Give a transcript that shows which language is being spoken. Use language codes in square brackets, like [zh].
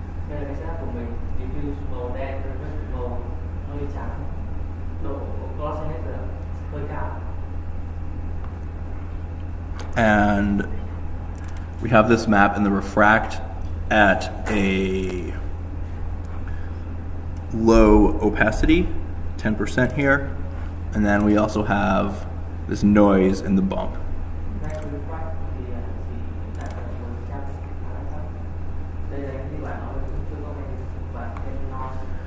[vi] Đây là cái setup của mình, diffuse màu đen, reflect màu hơi trắng, độ glossiness là hơi cao. [en] and we have this map in the refract at a low opacity, 10% here, and then we also have this noise in the bump. [vi] Đây là reflect thì hiện tại là 10%. Đây là như bạn nói là chưa có và cái noise.